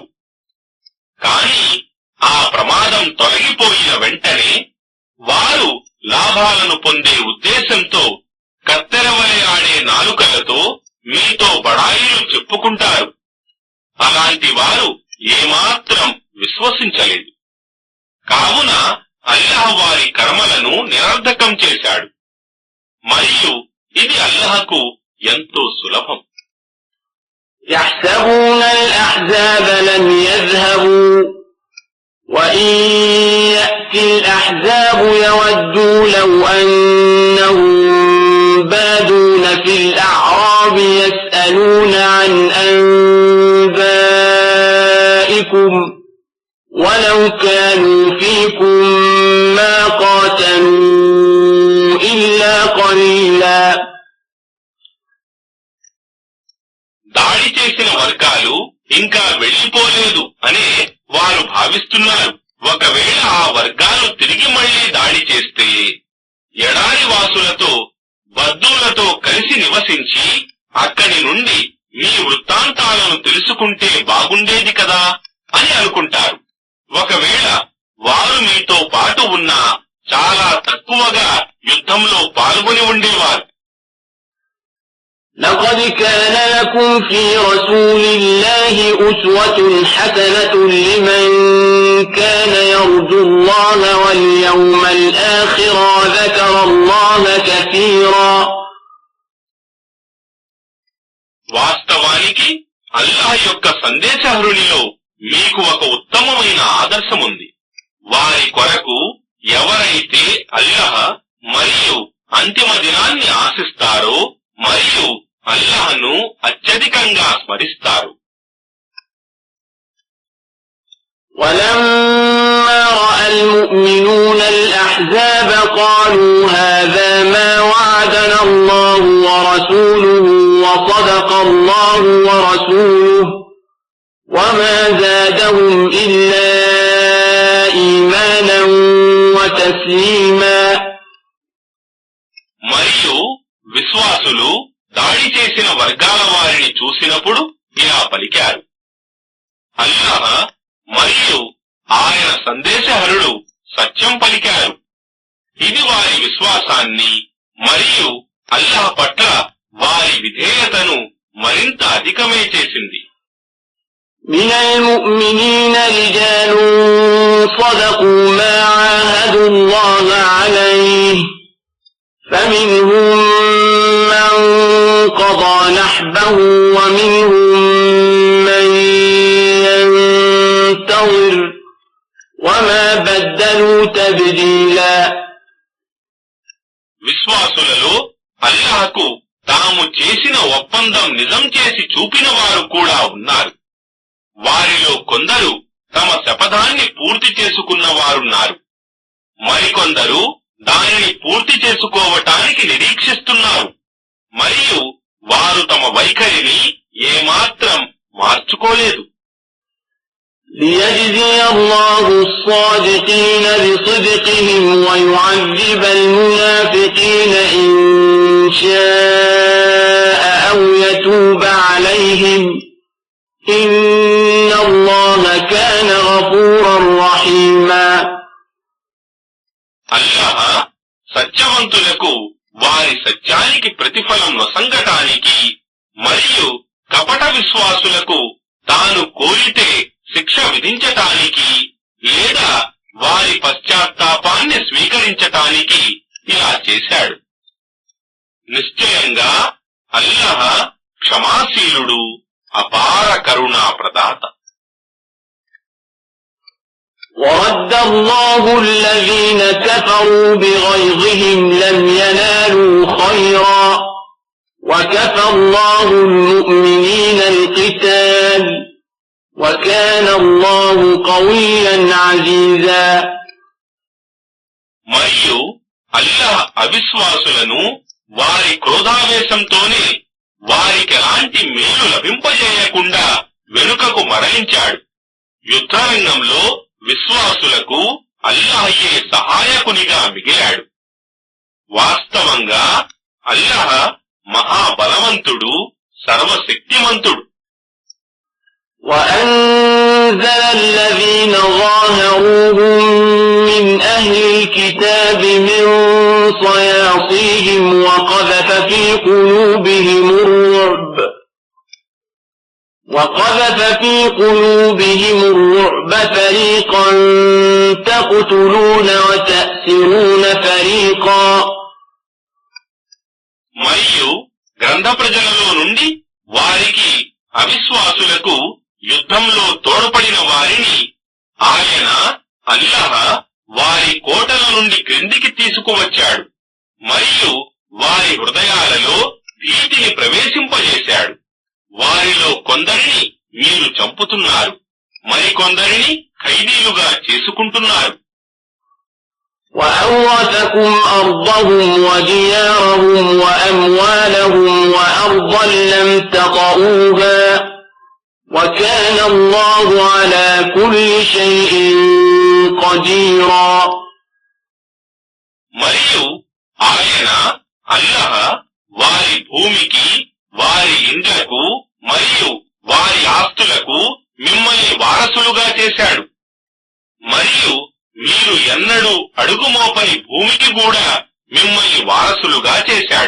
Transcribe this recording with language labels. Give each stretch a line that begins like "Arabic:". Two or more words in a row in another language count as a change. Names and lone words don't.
Telugu: కాని ఆ ప్రమాదం తొలగిపోయిన వెంటనే వారు లాభాలను పొందే ఉద్దేశంతో కత్తెరవలె ఆడే నాలుకలతో మీతో బడాయిలు చెప్పుకుంటారు. అలాంటి వారు ఏమాత్రం విశ్వసించలేదు. కావున అల్లాహ్ వారి కర్మలను నిరర్ధకం చేశాడు. మరియు ఇది అల్లాహకు ఎంతో సులభం.
Arabic: يحسبون الأحزاب لم يذهبوا وإن يأتي الأحزاب يودوا لو أنهم بادون في الأعراب يسألون عن أنبائكم ولو كانوا فيكم ما قاتلوا إلا قليلا.
Telugu: దాడి చేసిన వర్గాలు ఇంకా వెళ్లిపోలేదు అనే వారు భావిస్తున్నారు. ఒకవేళ ఆ వర్గాలు తిరిగి మళ్లీ దాడి చేస్తే ఎడారి వాసులతో బద్దూలతో కలిసి నివసించి అక్కడి నుండి మీ వృత్తాంతాలను తెలుసుకుంటే బాగుండేది కదా అని అనుకుంటారు. ఒకవేళ వారు మీతో పాటు ఉన్నా చాలా తక్కువగా యుద్ధంలో పాల్గొని ఉండేవారు.
Arabic: لقد كان لكم في رسول الله أسوة حسنة لمن كان يرجو الله واليوم الآخر وذكر الله كثيرا.
Telugu: వాస్తవానికి అల్లాహ్ యొక్క సందేశహరునిలో మీకు ఒక ఉత్తమమైన ఆదర్శముంది. వారి కొరకు ఎవరైతే అల్లాహ్ మరియు అంతిమ దినాన్ని ఆశిస్తారో మరియు అల్లాహ్ను అత్యధికంగా స్మరిస్తారు.
Arabic: ولما رأى المؤمنون الأحزاب قالوا هذا ما وعدنا الله ورسوله وصدق الله ورسوله وما زادهم إلا إيمانا وتسليما.
Telugu: మరియు విశ్వాసులు దాడి చేసిన వర్గాల వారిని చూసినప్పుడు ఇలా పలికారు, అల్లాహ్ మరియు ఆయన సందేశహరుడు సత్యం పలికారు. ఇది వారి విశ్వాసాన్ని మరియు అల్లాహ్ పట్ల వారి విధేయతను మరింత అధికమే చేసింది.
Arabic: من المؤمنين رجال صدقوا ما عاهدوا الله عليه فمنهم من قضى نحبه ومنهم من ينتظر وما بدلوا تبديلا.
Telugu: విశ్వాసులలో అల్లాహకు తాము చేసిన ఒప్పందం నిజం చేసి చూపిన వారు కూడా ఉన్నారు. వారిలో కొందరు తమ శపథాన్ని పూర్తి చేసుకున్న వారున్నారు. మరికొందరు దానిని పూర్తి చేసుకోవటానికి నిరీక్షిస్తున్నారు. మరియు వారు తమ వైఖరిని ఏమాత్రం మార్చుకోలేదు.
Arabic: ليجزي الله الصادقين بصدقهم ويعذب المنافقين إن شاء أو يتوب عليهم إن الله كان غفورا رحيما.
Telugu: అల్లాహ్ సత్యవంతులకు వారి సత్యానికి ప్రతిఫలం వసంగటానికి మరియు కపట విశ్వాసులకు తాను కోరితే శిక్ష విధించటానికి లేదా వారి పశ్చాత్తాపాన్ని స్వీకరించటానికి ఇలా చేశాడు. నిశ్చయంగా అల్లాహ్ క్షమాశీలుడు, అపార కరుణా ప్రదాత.
Arabic: ورد الله الذين كفروا بغيظهم لم ينالوا خيرا وكفى الله المؤمنين القتال وكان الله قويا عزيزا.
Telugu: మరియు అల్లాహ్ అవిశ్వాసులను వారి క్రోధావేశంతోనే వారికెలాంటి మేలు లభింపజేయకుండా వెనుకకు మరలించాడు. యుద్ధరంగంలో విశ్వాసులకు అల్లాహయే సహాయకునిగా మిగిలాడు. వాస్తవంగా అల్లాహ్ మహాబలవంతుడు, సర్వశక్తిమంతుడు.
Arabic: وأنزل الذين ظاهروهم من أهل الكتاب من صياصيهم وقذف في قلوبهم الرعب وقذف في قلوبهم الرعب فريقا تقتلون وتأسرون فريقا
Telugu: మరియు గ్రంథ ప్రజలలో నుండి వారికి అవిశ్వాసులకు యుద్ధంలో తోడ్పడిన వారిని ఆయన అల్లాహ్ వారి కోటల నుండి క్రిందికి తీసుకువచ్చాడు మరియు వారి హృదయాలలో భీతిని ప్రవేశింపజేశాడు. వారిలో కొందరిని మీరు చంపుతున్నారు, మరికొందరిని ఖైదీలుగా చేసుకుంటున్నారు.
Arabic: وأورثكم أرضهم وديارهم وأموالهم وأرضا لم تطئوها وكان الله على كل شيء قديرا
Telugu: మరియు ఆయన అల్లాహ్ వారి భూమికి, వారి ఇండ్లకు మరియు వారి ఆస్తులకు మిమ్మల్ని వారసులుగా చేశాడు. మరియు మీరు ఎన్నడూ అడుగుమోపని భూమికి కూడా మిమ్మల్ని వారసులుగా చేశాడు.